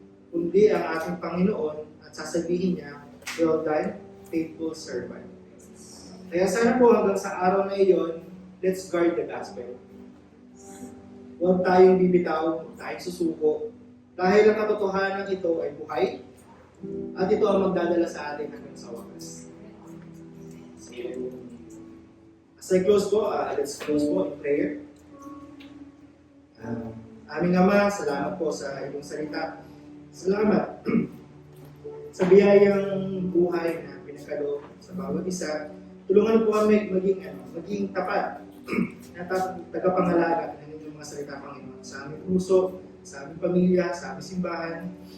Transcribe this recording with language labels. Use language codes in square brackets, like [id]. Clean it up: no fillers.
[tl] Kundi ang ating Panginoon at sasabihin niya, [en] well done, faithful servant. [tl] Kaya sana po hanggang sa araw na iyon, [en] let's guard the gospel. [tl] Huwag tayong bibitaw, huwag tayong susuko. Dahil ang katotohanan ito ay buhay, at ito ang magdadala sa atin hanggang sa wakas. [en] So, as I close po, let's close po in prayer. [tl] Aming Ama, salamat po sa iyong salita. Salamat sa biyayang buhay na pinagkaloob sa bawat isa. Tulungan po kami maging tapat na tagapangalaga ng inyong mga salita, Panginoon, sa aming puso, sa aming pamilya, sa aming simbahan.